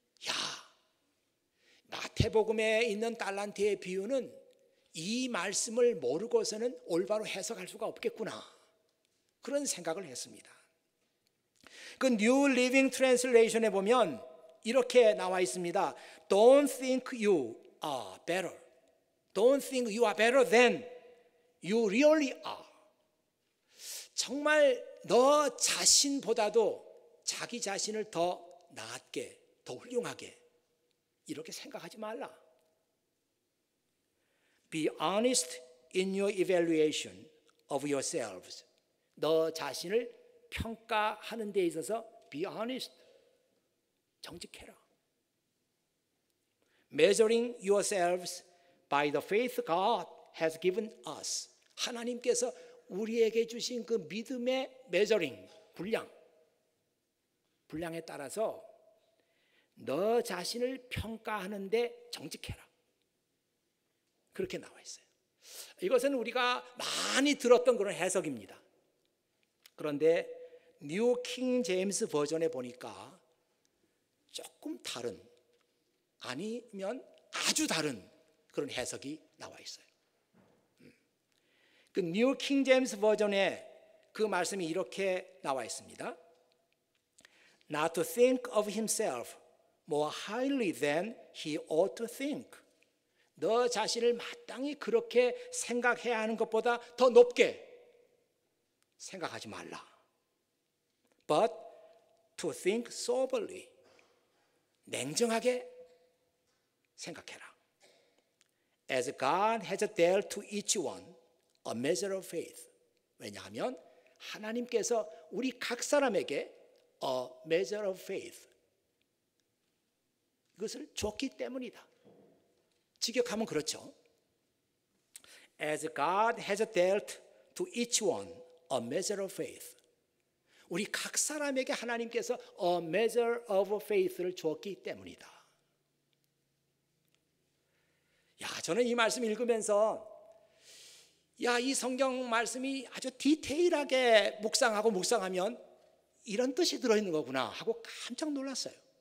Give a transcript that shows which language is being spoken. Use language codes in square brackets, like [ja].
[ko] 야, 마태복음에 있는 달란트의 비유는 이 말씀을 모르고서는 올바로 해석할 수가 없겠구나, 그런 생각을 했습니다. 그 New Living Translation에 보면 이렇게 나와 있습니다. [en] Don't think you are better. Don't think you are better than you really are. [ko] 정말 너 자신보다도 자기 자신을 더 낫게, 더 훌륭하게 이렇게 생각하지 말라. [en] Be honest in your evaluation of yourselves. [ko] 너 자신을 평가하는 데 있어서 [en] be honest. [ko] 정직해라. [en] Measuring yourselves by the faith God has given us. [ko] 하나님께서 우리에게 주신 그 믿음의 measuring, 분량에 따라서 너 자신을 평가하는데 정직해라. 그렇게 나와 있어요. 이것은 우리가 많이 들었던 그런 해석입니다. 그런데 뉴 킹 제임스 버전에 보니까 조금 다른, 아니면 아주 다른 그런 해석이 나와 있어요. 그 뉴 킹 제임스 버전에 그 말씀이 이렇게 나와 있습니다. [en] Not to think of himself more highly than he ought to think. [ko] 너 자신을 마땅히 그렇게 생각해야 하는 것보다 더 높게 생각하지 말라. [en] But to think soberly. [ko] 냉정하게 생각해라. [en] As God has dealt to each one a measure of faith. [ko] 왜냐하면 하나님께서 우리 각 사람에게 [en] a measure of faith, [ko] 이것을 줬기 때문이다. 직역하면 그렇죠. [en] As God has dealt to each one a measure of faith. [ko] 우리 각 사람에게 하나님께서 [en] a measure of faith [ko] 를 주었기 때문이다. 야, 저는 이 말씀 읽으면서 이 성경 말씀이 아주 디테일하게 묵상하면 이런 뜻이 들어있는 거구나 하고 깜짝 놀랐어요.